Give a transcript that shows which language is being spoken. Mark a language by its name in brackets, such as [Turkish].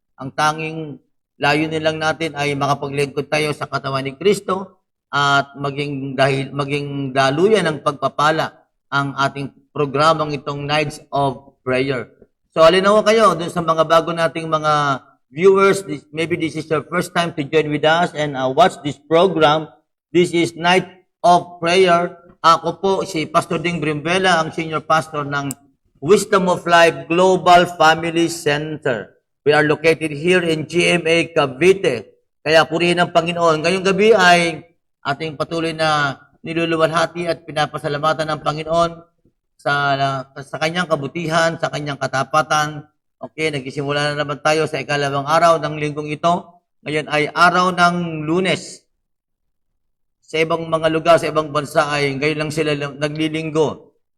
[Filipino] Ang tanging layunin lang natin ay makapaglingkod tayo sa katawan ni Kristo at maging daluyan ng pagpapala ang ating programang itong Nights of Prayer. So, alinaw kayo dun sa mga bago nating mga viewers. [English] Maybe this is your first time to join with us and watch this program. This is Night of Prayer. [Filipino] Ako po si Pastor Ding Brimbela, ang senior pastor ng Wisdom of Life Global Family Center. [English] We are located here in GMA Cavite. [Filipino] Kaya purihin ang Panginoon. Ngayong gabi ay ating patuloy na niluluwalhati at pinapasalamatan ng Panginoon sa kanyang kabutihan, sa kanyang katapatan. Okay, nagsisimula na naman tayo sa ikalawang araw ng linggong ito. Ngayon ay araw ng Lunes. Sa ibang mga lugar, sa ibang bansa ay ngayon lang sila naglilinggo.